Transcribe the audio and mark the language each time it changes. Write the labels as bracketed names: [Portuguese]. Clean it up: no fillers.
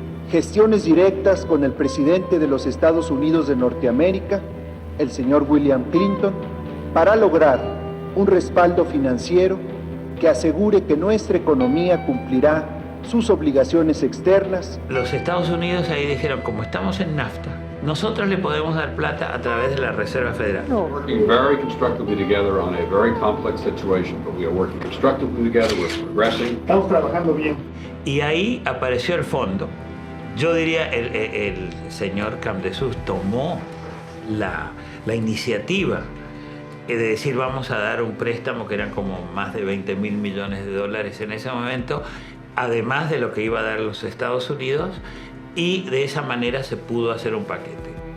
[Spanish] gestiones directas con el presidente de los Estados Unidos de Norteamérica, el señor William Clinton, para lograr un respaldo financiero que asegure que nuestra economía cumplirá sus obligaciones externas. Los Estados Unidos ahí dijeron, como estamos en NAFTA, nosotros le podemos dar plata a través de la Reserva Federal. [English] Working very constructively together on a very complex situation, but we are working constructively together, we're progressing. [Spanish] Estamos trabajando bien. Y ahí apareció el fondo. Yo diría, el señor Campdesus tomó la iniciativa de decir, vamos a dar un préstamo que eran como más de 20 mil millones de dólares en ese momento, además de lo que iba a dar los Estados Unidos, y de esa manera se pudo hacer un paquete.